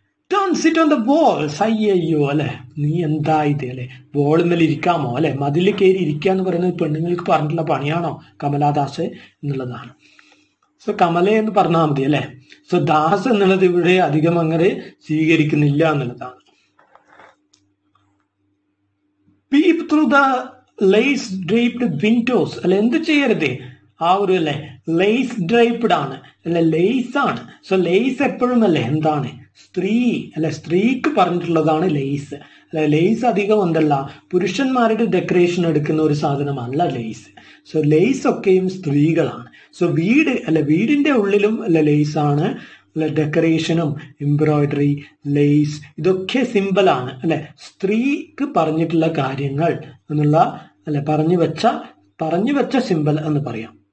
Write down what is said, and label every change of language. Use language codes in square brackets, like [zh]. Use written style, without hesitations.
[en] Don't sit on the walls. [ml] അയ്യോ അല്ലെ, നീ എന്താ ഇത് അല്ലെ, വോളുമേൽ ഇരിക്കാമോ അല്ലെ, മതിൽ കയറി ഇരിക്കുക എന്ന് പറയുന്നത് പെണ്ണുങ്ങൾക്ക് പറഞ്ഞിട്ടുള്ള പണിയാണോ കമലാദാസ് എന്നുള്ളതാണ്. സോ കമല എന്ന് പറഞ്ഞാൽ മതി അല്ലെ. സോ ദാസ് എന്നുള്ളത് ഇവിടെ അധികം അങ്ങനെ സ്വീകരിക്കുന്നില്ല എന്നുള്ളതാണ്. [en] Peep through the lace draped windows. [ml] അല്ലെ എന്ത് ചെയ്യരുത്, ആ ഒരു അല്ലെ ലേസ് ഡ്രൈപ്ഡ് ആണ് അല്ലെ, ലേസ് ആണ്. സോ ലേസ് എപ്പോഴും അല്ലെ എന്താണ്, സ്ത്രീ അല്ലെ, സ്ത്രീക്ക് പറഞ്ഞിട്ടുള്ളതാണ് ലേസ് അല്ലെ. ലേസ് അധികം എന്തല്ല പുരുഷന്മാരുടെ ഡെക്കറേഷൻ എടുക്കുന്ന ഒരു സാധനമല്ല ലേസ്. സോ ലേസ് ഒക്കെയും സ്ത്രീകളാണ്. സോ വീട് അല്ലെ, വീടിന്റെ ഉള്ളിലും അല്ലെ ലേസ് ആണ് അല്ലെ, ഡെക്കറേഷനും എംബ്രോയിഡറി ലേസ് ഇതൊക്കെ സിമ്പിളാണ് അല്ലെ, സ്ത്രീക്ക് പറഞ്ഞിട്ടുള്ള കാര്യങ്ങൾ എന്നുള്ള അല്ലെ പറഞ്ഞു വെച്ച സിമ്പിൾ എന്ന് പറയാം.